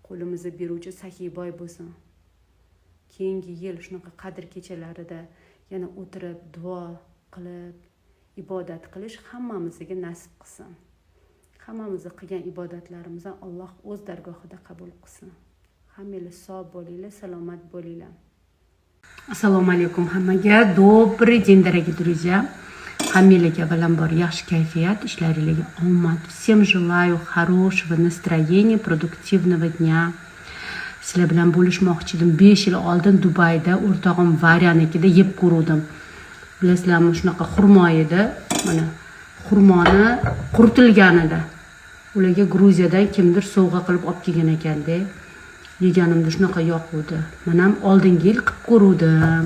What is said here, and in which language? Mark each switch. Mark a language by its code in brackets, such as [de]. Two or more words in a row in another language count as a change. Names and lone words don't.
[uz] qo'limizni beruvchi saxiy-boy bo'lsin. Keyingi yil shunaqa qadr kechalarida yana o'tirib duo qilib ibodat qilish hammamizga nasib qilsin. Hammamizni qilgan ibodatlarimizni Alloh o'z dargohida qabul qilsin. Hammangiz sog' bo'linglar, salomat bo'linglar. Assalomu alaykum hammaga. [ru] Добрый день, дорогие друзья. [uz] Hammaga avvalambor yaxshi kayfiyat, ishlaringizga omad. [ru] Всем желаю хорошего настроения, продуктивного дня. [uz] Sizlar bilan bo'lishmoqchi edim. 5 yil oldin Dubayda o'rtog'im Varyanikida yeb ko'rdim. Bilasizlarmi, shunaqa xurmo edi. Mana xurmoni quritilganida. Ularga Gruziyadan kimdir sovg'a qilib olib kelgan ekanda. Yeganimda shunaqa yoquvdi. Men ham oldingi yil qilib ko'rdim.